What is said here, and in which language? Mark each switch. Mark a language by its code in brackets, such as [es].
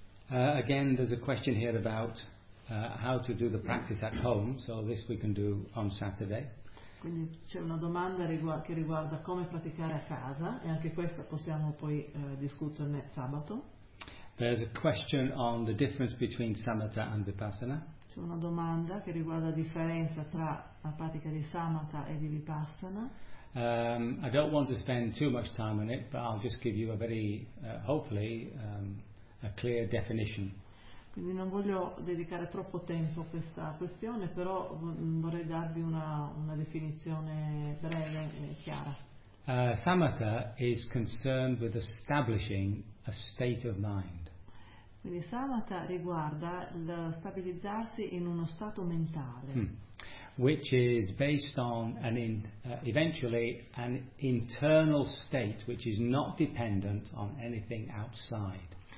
[en] Again, there's a question here about how to do the practice at home, so this we can do on Saturday. [it] Quindi c'è una domanda che riguarda come praticare a casa, e anche questa possiamo poi discuterne sabato. [en] There's a question on the difference between Samatha and Vipassana. [it] C'è una domanda che riguarda la differenza tra la pratica di Samatha e di Vipassana. [en] I don't want to spend too much time on it, but I'll just give you a very, hopefully... a clear definition. [it] Quindi non voglio dedicare troppo tempo a questa questione, però vorrei darvi una definizione breve e chiara. [en] Samatha is concerned with establishing a state of mind. [it] Quindi Samatha riguarda il stabilizzarsi in uno stato mentale. [en] Which is based on eventually an internal state which is not dependent on anything outside.